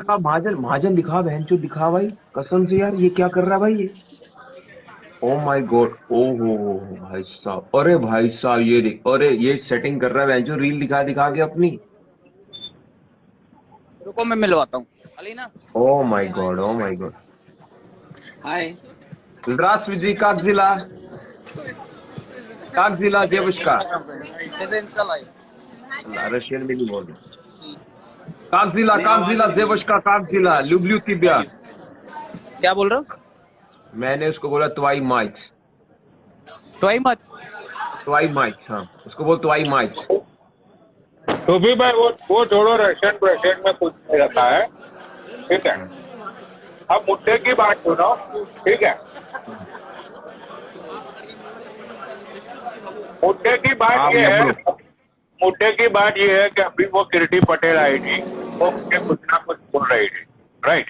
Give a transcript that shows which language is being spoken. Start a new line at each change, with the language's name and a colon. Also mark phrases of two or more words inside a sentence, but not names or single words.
Hindi: दिखा महाजन, महाजन दिखा बहन चोद, दिखा भाई कसम से यार, ये क्या कर रहा है भाई ये।
English: Oh my God,
Hindi: ओ हो भाई साहब, अरे भाई साहब ये देख, अरे ये सेटिंग कर रहा है जो रील दिखा दिखा के अपनी। रुको मैं मिलवाता हूँ अलीना।
English: Oh my God, Oh my God.
Hindi: हाय।
Russian: Здравствуйте, как дела? Как дела, девушка?
English: Insta live.
Hindi: रशियन में नहीं बोल रहा।
Russian: Как дела, девушка, как дела? Люблю тебя।
Hindi: क्या बोल रहे हो? मैंने उसको बोला
Russian: твои мать, ट्वाई मच। твои mать,
Hindi: हाँ उसको बोल
Russian: твои mать।
Hindi: तो भी भाई वो छोड़ो, रशियन रशियन में कुछ नहीं रखा है, ठीक है। अब मुद्दे की बात सुनो, ठीक है। मुद्दे की बात हाँ ये भैया है, बोलो। मुद्दे की बात ये है कि अभी वो कीर्ति पटेल आई थी, वो मुझे कुछ ना कुछ बोल रही थी, राइट।